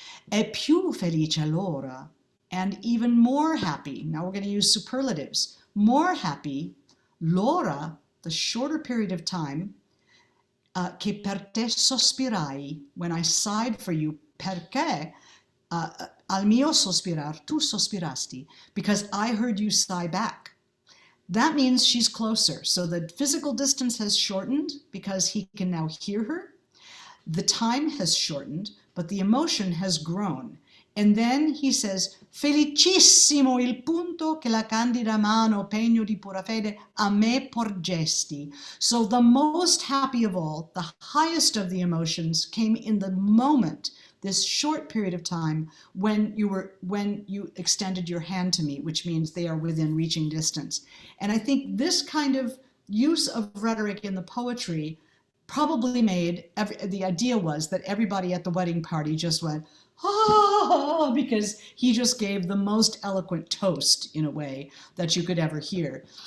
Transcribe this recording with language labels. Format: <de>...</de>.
<it>E più felice l'ora,</it> <en>and even more happy, now we're going to use superlatives, more happy, l'ora, the shorter period of time,</en> <it>che per te sospirai,</it> <en>when I sighed for you,</en> <it>perché al mio sospirar tu sospirasti,</it> <en>because I heard you sigh back. That means she's closer. So the physical distance has shortened because he can now hear her. The time has shortened, but the emotion has grown. And then he says,</en> <it>felicissimo il punto che la candida mano pegno di pura fede a me porgesti.</it> <en>So the most happy of all, the highest of the emotions, came in the moment, this short period of time when you extended your hand to me, which means they are within reaching distance. And I think this kind of use of rhetoric in the poetry probably made, the idea was that everybody at the wedding party just went, ah, because he just gave the most eloquent toast in a way that you could ever hear.</en>